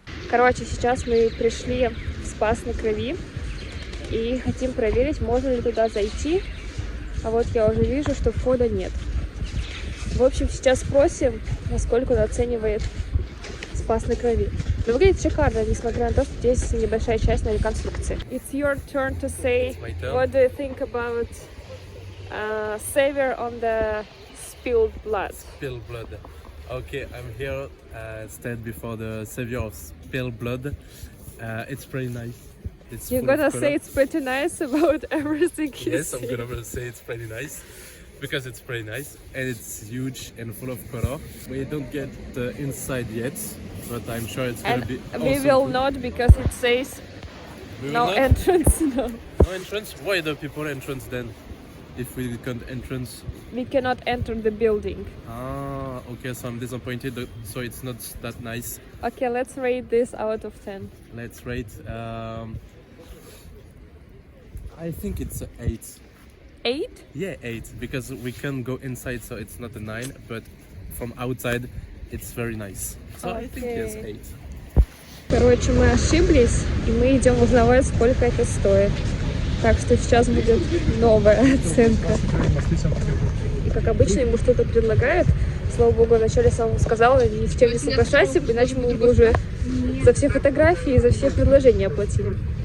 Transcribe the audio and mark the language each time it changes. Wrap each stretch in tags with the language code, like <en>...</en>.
<ru>Короче, сейчас мы пришли в Спас на Крови и хотим проверить, можно ли туда зайти. А вот я уже вижу, что входа нет. В общем, сейчас спросим, насколько он оценивает Спас на Крови. Но выглядит шикарно, несмотря на то, что здесь небольшая часть на реконструкции.</ru> <en>It's your turn to say, what do you think about savior on the spilled blood? Spilled blood. Okay, I'm here, stand before the savior of spilled blood. It's pretty nice. It's You're gonna say it's pretty nice about everything you Yes, see. I'm gonna say it's pretty nice. Because it's pretty nice and it's huge and full of color. We don't get the inside yet, but I'm sure it's gonna be awesome. We will not, because it says We will no not? entrance. No. No entrance? Why the people entrance then? if we can't entrance. We cannot enter the building. Ah, okay, so I'm disappointed. So it's not that nice. Okay, let's rate this out of 10. Let's rate. I think it's 8. 8? Yeah, 8, because we can go inside, so it's not a 9, but from outside it's very nice. So I think yes, 8.</en> <ru>Короче, мы ошиблись, и мы идем узнавать, сколько это стоит. Так что сейчас будет новая оценка. И как обычно ему что-то предлагают. Слава богу, вначале сам сказала, ни с чем не соглашайся, иначе мы бы уже за все фотографии, за все предложения оплатили.</ru>